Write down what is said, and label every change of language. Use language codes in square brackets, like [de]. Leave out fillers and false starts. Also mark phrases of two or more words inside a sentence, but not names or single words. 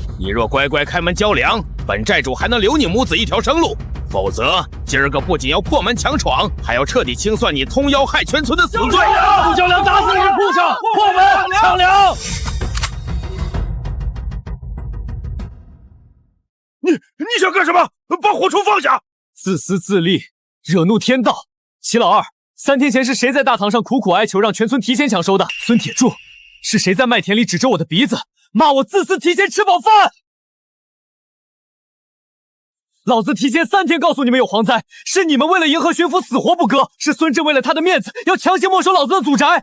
[zh] 你若乖乖開門交糧，本寨主還能留你母子一條生路。否則，今兒個不僅要破門強闖，還要徹底清算你通妖害全村的死罪。不交糧打死你畜生！破門搶糧！你想幹什麼？把火鋤放下！自私自利，惹怒天道。齊老二，3天前是誰在大堂上苦苦哀求，讓全村提前搶收的？孫鐵柱，是誰在麥田裡指着我的鼻子，罵我自私提前吃飽飯？老子提前3天告訴你們有蝗災，是你們為了迎合巡撫死活不割，是孫振為了他的面子要強行沒收老子的祖宅。